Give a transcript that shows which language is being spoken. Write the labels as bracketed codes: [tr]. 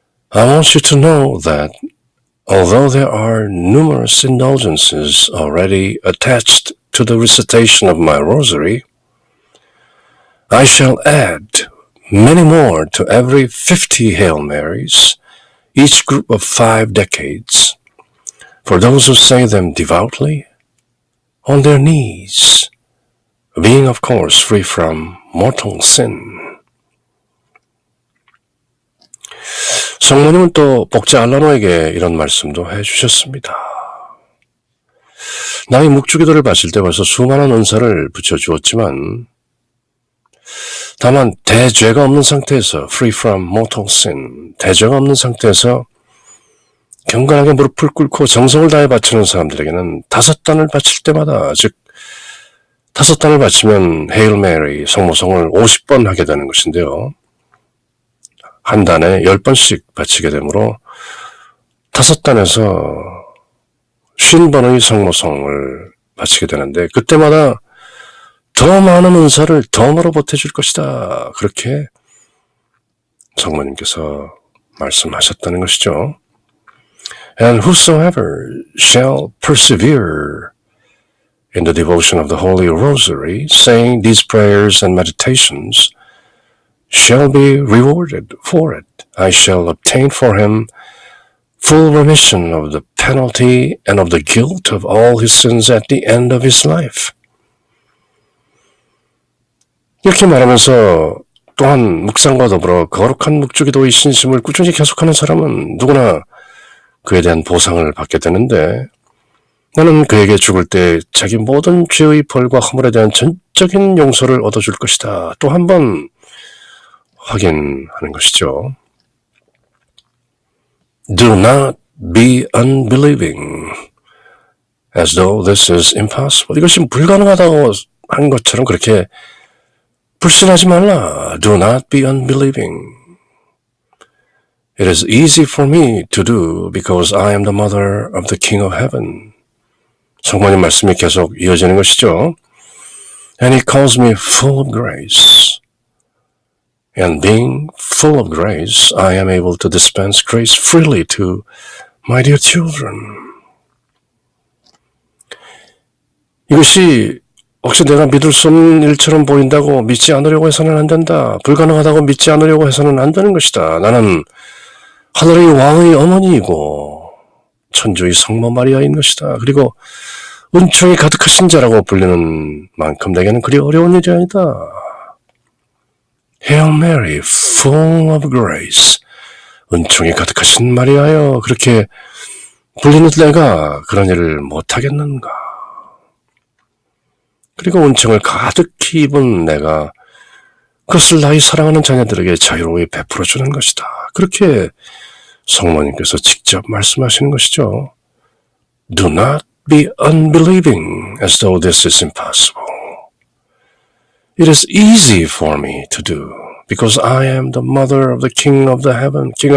[en] I want you to know that although there are numerous indulgences already attached to the recitation of my rosary, I shall add many more to every 50 Hail Marys, each group of 5 decades, for those who say them devoutly, on their knees, being of course free from mortal sin. [ko] 성모님은 또 복자 알라노에게 이런 말씀도 해주셨습니다. 나의 묵주기도를 바칠 때 벌써 수많은 은사를 붙여주었지만 다만 대죄가 없는 상태에서 [en] free from mortal sin, [ko] 대죄가 없는 상태에서 경건하게 무릎을 꿇고 정성을 다해 바치는 사람들에게는 5단을 바칠 때마다, 즉 5단을 바치면 헤일 메리 성모성을 50번 하게 되는 것인데요. 한 단에 10번씩 바치게 되므로 5단에서 50번의 성모성을 바치게 되는데 그때마다 더 많은 은사를 덤으로 보태줄 것이다. 그렇게 성모님께서 말씀하셨다는 것이죠. [en] And whosoever shall persevere in the devotion of the Holy Rosary, saying these prayers and meditations, shall be rewarded for it. I shall obtain for him full remission of the penalty and of the guilt of all his sins at the end of his life. [ko] 이렇게 말하면서 또한 묵상과 더불어 거룩한 묵주기도의 신심을 꾸준히 계속하는 사람은 누구나 그에 대한 보상을 받게 되는데 나는 그에게 죽을 때 자기 모든 죄의 벌과 허물에 대한 전적인 용서를 얻어줄 것이다. 또 한 번 확인하는 것이죠. [en] Do not be unbelieving as though this is impossible. [ko] 이것이 불가능하다고 한 것처럼 그렇게 불신하지 말라. [en] Do not be unbelieving. It is easy for me to do because I am the mother of the King of Heaven. [ko] 성모님 말씀이 계속 이어지는 것이죠. [en] And he calls me full of grace. And being full of grace, I am able to dispense grace freely to my dear children. [ko] 이것이 혹시 내가 믿을 수 없는 일처럼 보인다고 믿지 않으려고 해서는 안 된다. 불가능하다고 믿지 않으려고 해서는 안 되는 것이다. 나는 하늘의 왕의 어머니이고 천주의 성모 마리아인 것이다. 그리고 은총이 가득하신 자라고 불리는 만큼 내게는 그리 어려운 일이 아니다. [en] Hail Mary, full of grace. [ko] 은총이 가득하신 마리아여. 그렇게 불리는 내가 그런 일을 못하겠는가. 그리고 은총을 가득히 입은 내가 그것을 나의 사랑하는 자녀들에게 자유로이 베풀어주는 것이다. 그렇게 성모님께서 직접 말씀하시는 것이죠. [en] Do not be unbelieving as though this is impossible. It is easy for me to do because I am the mother of the King of Heaven.